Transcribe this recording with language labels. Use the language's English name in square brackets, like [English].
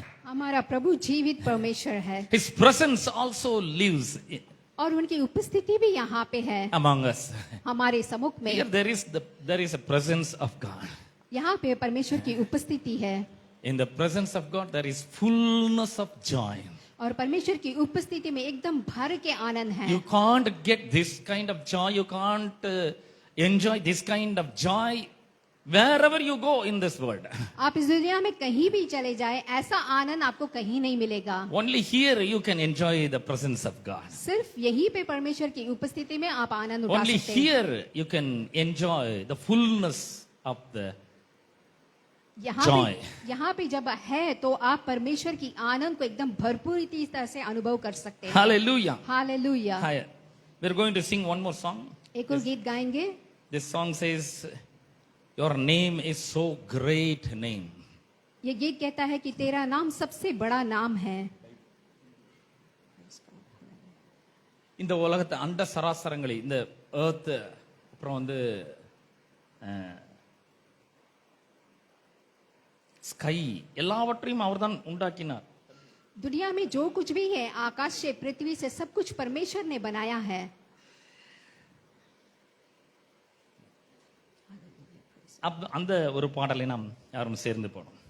[Hindi] हमारा प्रभु जीवित परमेश्वर है [English] His presence also lives [Hindi] और उनकी उपस्थिति भी यहाँ पे है [English] among us. [Hindi] हमारे सम्मुख [English] Here [Hindi] में। [English] there is a presence of God. [Hindi] यहाँ पे परमेश्वर की उपस्थिति है [English] In the presence of God there is fullness of joy. [Hindi] और परमेश्वर की उपस्थिति में एकदम भर के आनंद है। [English] You can't get this kind of joy. You can't enjoy this kind of joy wherever you go in this world. [Hindi] आप इस दुनिया में कहीं भी चले जाए ऐसा आनंद आपको कहीं नहीं मिलेगा। [English] Only here you can enjoy the presence of God. [Hindi] सिर्फ यहीं पे परमेश्वर की उपस्थिति में आप आनंद उठा [English] Only [Hindi] सकते हैं। [English] here you can enjoy the fullness of the [Hindi] यहाँ [English] joy. [Hindi] पे जब है तो आप परमेश्वर की आनंद को एकदम भरपूर तरह से अनुभव कर सकते हैं। [English] Hallelujah. [Hindi] Hallelujah. [English] Hi. We're going to sing one more song. [Hindi] एक और गीत गाएंगे। [English] This song says, your name is so great name. [Hindi] ये गीत कहता है कि तेरा नाम सबसे बड़ा नाम है। [Tamil] இந்த உலகத்தை அண்ட சராசரங்களை இந்த earth அப்புறம் வந்து ஸ்கை எல்லாவற்றையும் அவர்தான் உண்டாக்கினார். [Hindi] दुनिया में जो कुछ भी है आकाश से पृथ्वी से सब कुछ परमेश्वर ने बनाया है। [Tamil] अब அந்த ஒரு பாடலை நாம் யாரும் சேர்ந்து பாடும்.